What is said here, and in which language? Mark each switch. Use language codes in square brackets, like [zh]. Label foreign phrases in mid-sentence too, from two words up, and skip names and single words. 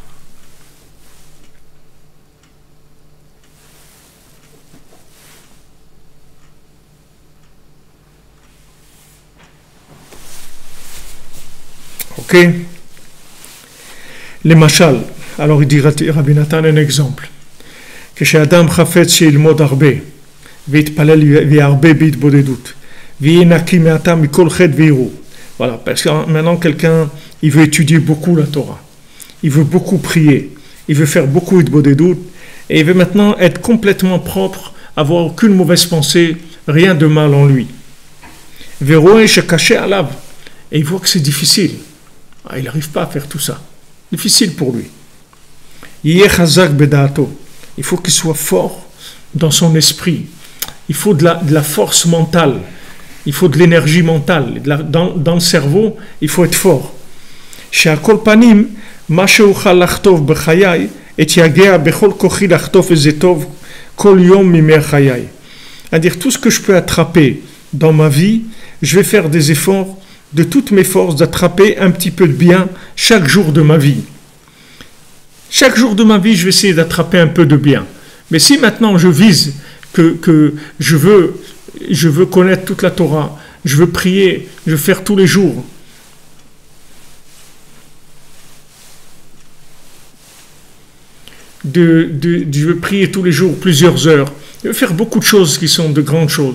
[fr] Ok. Les machal. Alors il dit Rabbi Nathan un exemple. [he] כשאדם חפץ שילמוד הרבה ויתפלל וירבה בהתבודדות ויהיה נקי מעתה מכל חטא וערעור. [fr] Voilà, parce que maintenant quelqu'un il veut étudier beaucoup la Torah, il veut beaucoup prier, il veut faire beaucoup d'itbodedut et il veut maintenant être complètement propre, avoir aucune mauvaise pensée, rien de mal en lui. [he] ורואה שקשה עליו [fr] et il voit que c'est difficile. Il n'arrive pas à faire tout ça. Difficile pour lui. [he] יהיה חזק בדעתו. [fr] Il faut qu'il soit fort dans son esprit. Il faut de la force mentale. Il faut de l'énergie mentale. Dans le cerveau, il faut être fort. [he] שעל כל פנים מה שאוכל לחטוף בחיי, אתייגע בכל כוחי לחטוף איזה טוב כל יום מימי חיי. [fr] C'est-à-dire tout ce que je peux attraper dans ma vie, je vais faire des efforts de toutes mes forces d'attraper un petit peu de bien chaque jour de ma vie. Chaque jour de ma vie, je vais essayer d'attraper un peu de bien. Mais si maintenant je vise que je veux connaître toute la Torah, je veux prier, je veux faire tous les jours, je veux prier tous les jours plusieurs heures, je veux faire beaucoup de choses qui sont de grandes choses.